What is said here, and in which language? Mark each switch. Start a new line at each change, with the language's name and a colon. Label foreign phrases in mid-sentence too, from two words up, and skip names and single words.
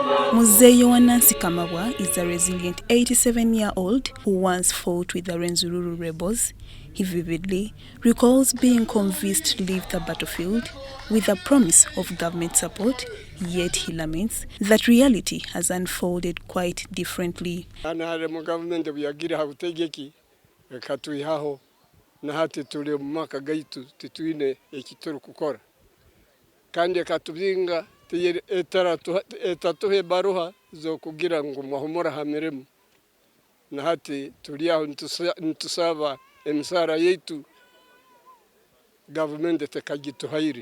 English: Muzeeyo Wanansi Kamabwa is a resilient 87-year-old who once fought with the Rwenzori rebels. He vividly recalls being convinced to leave the battlefield with a promise of government support, yet he laments that reality has unfolded quite differently.
Tooro: Na hati tuli mwaka gaitu tituine ekituru kukora kandi katubinga etatuhe baruha zo kugira ngo mahumura hamiremu na hati tuliaho ntusaba emisara yetu government tekagituhaire